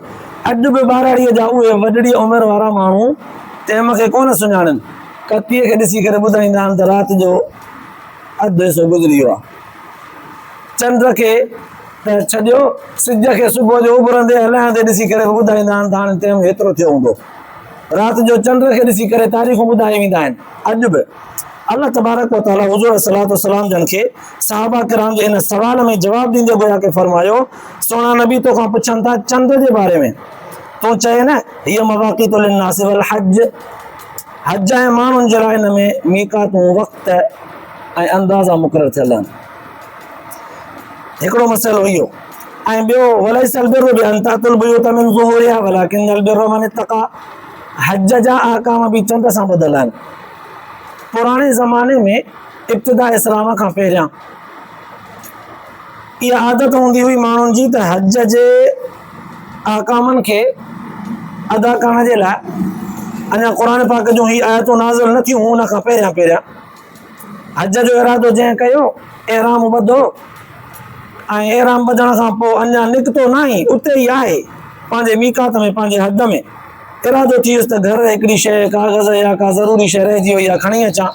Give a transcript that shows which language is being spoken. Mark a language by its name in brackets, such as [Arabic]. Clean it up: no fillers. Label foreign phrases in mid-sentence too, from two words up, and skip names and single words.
[Sindhi] अॼु बि 12 जा उहे वॾड़ी उमिरि वारा माण्हू टाइम खे कोन सुञाणनि, कतीअ खे ॾिसी करे ॿुधाईंदा आहिनि त राति जो अधु हिसो गुज़री वियो आहे। चंड खे त छॾियो, सिज खे सुबुह जो उभरंदे हलाईंदे ॾिसी करे ॿुधाईंदा आहिनि त हाणे टाइम हेतिरो थियो हूंदो। राति जो चंड खे ॾिसी करे तारीख़ूं ॿुधाए वेंदा आहिनि। अॼु बि [Arabic] الله تبارك وتعالى [Sindhi] हुज़ूर सलातो सलाम जन खे सहाबा किराम जे इन सवाल में जवाब ॾींदे गोया के फरमायो, सोना नबी तोखां पुछनि था चंड जे बारे में, तूं चए न [Arabic] هي مواقيت للناس والحج, [Sindhi] हज ऐं माण्हुनि जे लाइ हिन में मीक़ातूं, वक़्त ऐं अंदाज़ा मुक़ररु थियल आहिनि। हिकिड़ो मसइलो इहो। ऐं ॿियो [Arabic] وليس البر بأن تأتوا البيوت من ظهورها ولكن البر من اتقى, [Sindhi] हज जा अहकाम बि चंड सां ॿधल आहिनि। पुराणे ज़माने में इब्तिदा इस्लाम खां पहिरियां इहा आदत हूंदी हुई माण्हुनि जी त हज जे अहकामनि खे अदा करण जे लाइ अञा क़ुर पाक जूं ही आयतूं नाज़िल न थियूं, हुन खां पहिरियां हज जो इरादो जंहिं कयो, एहराम ॿधो ऐं एहराम ॿधण खां पोइ अञा निकितो न ई, उते ई आहे पंहिंजे मीक़ात में, पंहिंजे हद में इरादो थी वियुसि त घर हिकिड़ी शइ, काग़ज़ या का ज़रूरी शइ रहिजी वई आहे, खणी अचां।